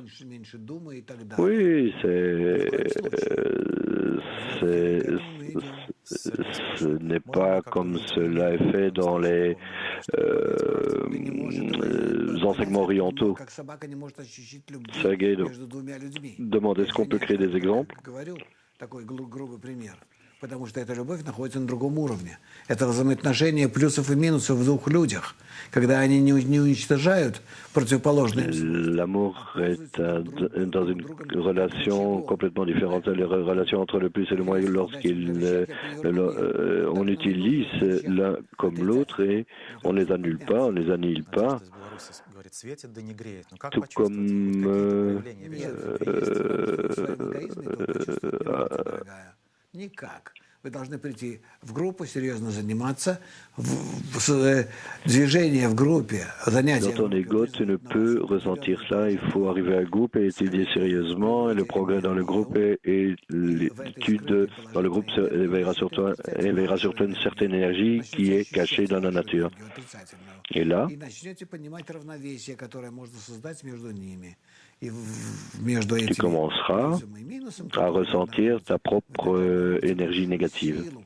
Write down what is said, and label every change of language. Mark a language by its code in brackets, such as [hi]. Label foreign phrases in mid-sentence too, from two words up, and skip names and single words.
[fr] Oui, ce n'est pas comme cela est fait dans les enseignements orientaux. Sergei demande, est-ce qu'on peut créer des exemples? [ru] Потому что эта любовь находится на другом уровне. Это взаимоотношение плюсов и минусов в двух людях. Когда они не уничтожают противоположные... [fr] L'amour est dans une relation complètement différente. La relation entre le plus et le moins on utilise l'un comme l'autre et on les annule pas, on les annihile pas. Tout comme [ru] Никак. Вы должны прийти в группу, серьезно заниматься. Движение в группе, занятия. [fr] Dans ton ego, tu ne peux ressentir ça. Il faut arriver à un groupe et étudier sérieusement. Et le progrès dans le groupe et l'étude dans le groupe éveillera sur toi une certaine énergie qui est cachée dans la nature. Et là, tu commenceras à ressentir ta propre énergie négative.